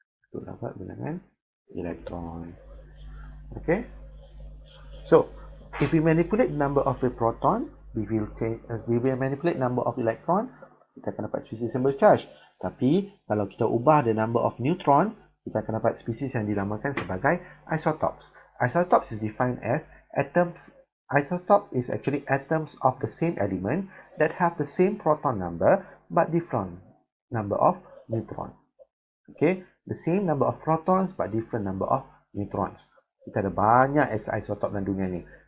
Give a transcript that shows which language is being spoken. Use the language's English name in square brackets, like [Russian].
[Malay] Untuk dapat bilangan elektron. Okay. [English] So, if we manipulate number of the proton, we will manipulate number of electron, [Malay] kita akan dapat spesies yang bercharge. Tapi, kalau kita ubah [English] the number of neutron, [Malay] kita akan dapat spesies yang dinamakan sebagai isotopes. [English] Isotopes is defined as atoms. Isotope is actually atoms of the same element that have the same proton number but different number of neutrons. Okay, the same number of protons but different number of neutrons. [Malay] Kita ada banyak isotop dalam dunia ni.